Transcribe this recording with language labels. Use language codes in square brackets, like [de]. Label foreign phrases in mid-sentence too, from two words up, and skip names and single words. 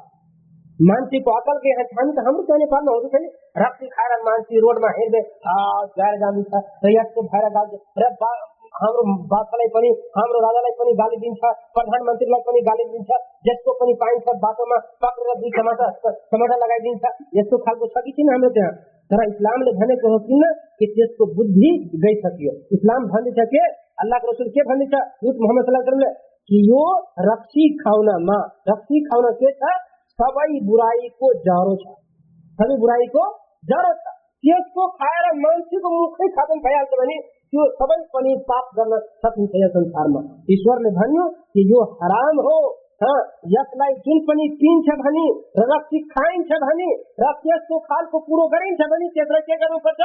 [ne] मान्छेको अकल के हामी त हाम्रो चाहिँ नेपालमा हुन्छ छैन, रक्सी खाएर मान्छे रोडमा हिँड्दै गएर जान्छ र यसको भएर गाली र हाम्रो बादशाहलाई पनि हाम्रो राजालाई पनि गाली दिन्छ, प्रधानमन्त्रीलाई पनि गाली दिन्छ, जसको पनि पाइन्छ बाटोमा पक्रेर दुई टमाटर लगाइदिन्छ। यस्तो खालको छ कि छैन हाम्रो त्यहाँ? तर इस्लामले भनेको हो किन कि त्यसको बुद्धि गइसक्यो। इस्लाम भन्दछ के, अल्लाहको रसुल के भन्दछ, दूत मोहम्मद [ar] صلى الله عليه وسلم [ne] कि यो रक्सी खाउन के छ, सबै बुराईको जरो छ, सबै बुराईको जरो छ। त्यसको खाएर मान्छेको मुखै खतम भइहाल्छ भने त्यो सबै पनि पाप गर्न सकिन्छ यस संसारमा। ईश्वरले भन्यो कि यो हराम हो, यसलाई जुन पनि पिन्छ भने र रक्सी खाइन्छ भने र त्यसको खालको कुरो गरिन्छ भने त्यसलाई के गर्नुपर्छ?